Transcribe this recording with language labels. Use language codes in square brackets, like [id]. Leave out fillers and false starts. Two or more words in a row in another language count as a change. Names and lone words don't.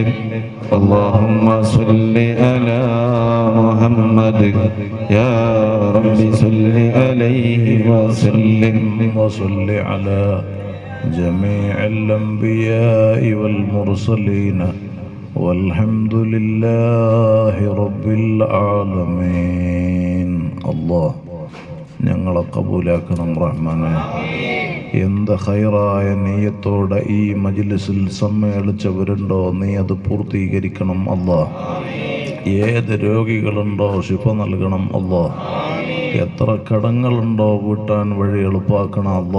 [ar] اللهم صل على محمد يا رب صل عليه وسلم. وصل على جميع الأنبياء والمرسلين والحمد لله رب العالمين. [ml] الله ഞങ്ങളെ കബൂലാക്കണം റഹ്മാനെ. എന്ത് ഖൈറായ നീയത്തോടെ ഈ മജ്ലിസിൽ സമ്മേളിച്ചവരുണ്ടോ നീ അത് പൂർത്തീകരിക്കണം അല്ലാ. ഏത് രോഗികളുണ്ടോ ശിഫ നൽകണം അല്ലാ. എത്ര കടങ്ങളുണ്ടോ വീട്ടാൻ വഴി എളുപ്പാക്കണം അല്ലാ.